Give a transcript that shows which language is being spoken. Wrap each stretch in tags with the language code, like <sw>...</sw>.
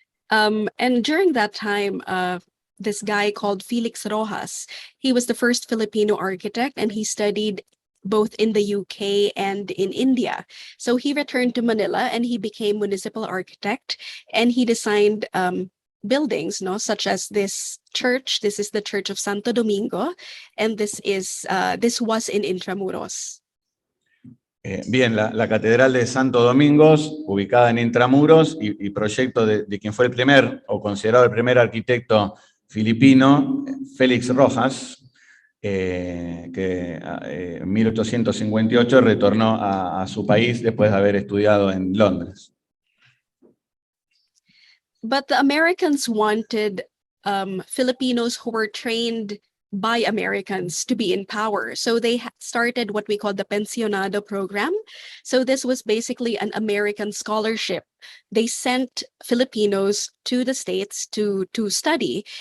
<en>And during that time, this guy called Felix Rojas, he was the first Filipino architect, and he studied both in the UK and in India. So he returned to Manila and he became municipal architect, and he designed buildings, no, such as this church. This is the Church of Santo Domingo, and this was in Intramuros.</en> <es>Bien, la Catedral de Santo Domingos, ubicada en Intramuros, y proyecto de quien fue el primer, o considerado el primer arquitecto filipino, Félix Rojas, que en 1858 retornó a su país después de haber estudiado en Londres.</es> <en>But the Americans wanted Filipinos who were trained by Americans to be in power. So they started what we call the Pensionado program. So this was basically an American scholarship. They sent Filipinos to the States to study.</en>